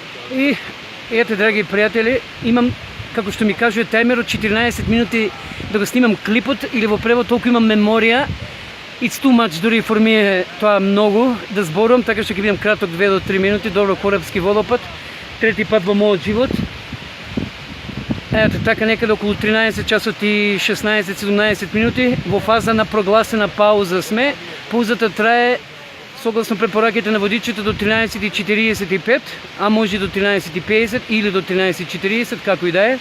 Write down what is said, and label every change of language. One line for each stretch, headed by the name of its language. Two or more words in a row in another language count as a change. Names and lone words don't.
Macedonian: И ето, драги приятели, имам, како што ми кажува таймер, од 14 минути да го снимам клипот, или во превод толку имам меморија.
English: It's too much,
Macedonian: дури
English: for me
Macedonian: е тоа многу да зборувам, така што ќе бидам краток 2 до 3 минути. Добро, Корабски водопад, трети пат во мојот живот. Ето, така некаде околу 13 часот и 16-17 минути, во фаза на прогласена пауза сме. Паузата трае, согласно препораките на водичите, до 13:45, а може до 13:50 или до 13:40, како и да е.